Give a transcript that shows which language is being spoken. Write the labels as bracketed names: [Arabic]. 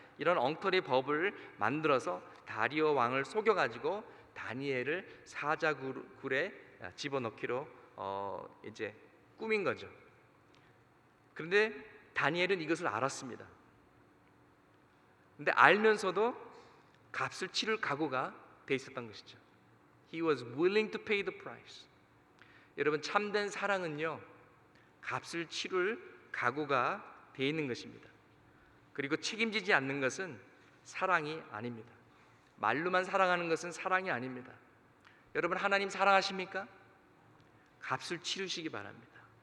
[Korean] 이런 엉터리 법을 만들어서 다리오 왕을 속여가지고 다니엘을 사자굴에 집어넣기로 이제 꾸민 거죠. 그런데 다니엘은 이것을 알았습니다. 근데 알면서도 값을 치를 각오가 돼 있었던 것이죠. [English] He was willing to pay the price. [Korean] 여러분, 참된 사랑은요, 값을 치를 각오가 돼 있는 것입니다. 그리고 책임지지 않는 것은 사랑이 아닙니다. 말로만 사랑하는 것은 사랑이 아닙니다. 여러분, 하나님 사랑하십니까? 값을 치르시기 바랍니다.